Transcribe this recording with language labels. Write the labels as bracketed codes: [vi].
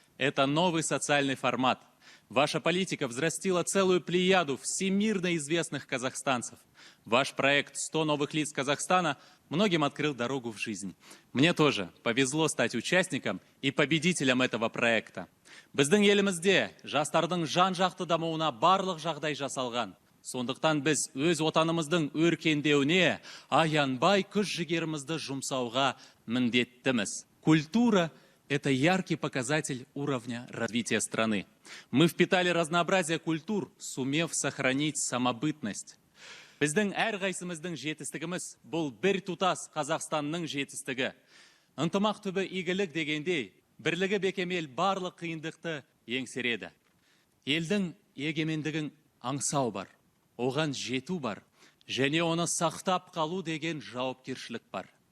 [ru] Это новый социальный формат. Ваша политика взрастила целую плеяду всемирно известных казахстанцев. Ваш проект «100 новых лиц Казахстана» многим открыл дорогу в жизнь. Мне тоже повезло стать участником и победителем этого проекта. [kk] Біздің елімізде жастардың жан-жақты дамуына барлық жағдай жасалған. Сондықтан біз өз отанымыздың өркендеуіне аянбай күш-жігерімізді жұмсауға міндеттіміз. [ru] Культура – это яркий показатель уровня развития страны. Мы впитали разнообразие культур, сумев сохранить самобытность. [kk] Біздің әрқайсымыздың жетістігіміз бұл бір тұтас Қазақстанның жетістігі. Ынтымақ түбі игілік дегенде, бірлігі бекемел барлық қиындықты еңсереді. Елдің егемендігін аңсау бар, оған жету бар, және оны сақтап қалу деген жауапкершілік бар.